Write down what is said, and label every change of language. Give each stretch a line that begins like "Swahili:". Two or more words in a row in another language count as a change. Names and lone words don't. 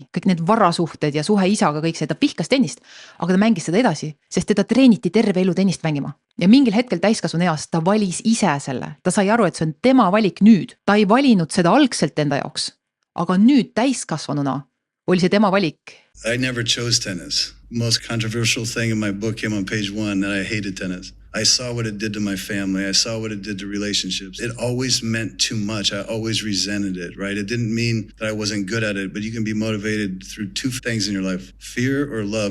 Estonian: Kõik need varasuhted ja suhe isaga, kõik see, ta vihkas tennist, aga ta mängis seda edasi, sest teda treeniti terve elu tennist mängima. Ja mingil hetkel täiskasvanu eas ta valis ise selle. Ta sai aru, et see on tema valik nüüd. Ta ei valinud seda algselt enda jaoks. Aga nüüd täiskasvanuna oli see tema valik.
English: I never chose tennis. Most controversial thing in my book came on page 1 that I hated tennis. I saw what it did to my family. I saw what it did to relationships. It always meant too much. I always resented it, right? It didn't mean that I wasn't good at it, but you can be motivated through two things in your life, fear or love.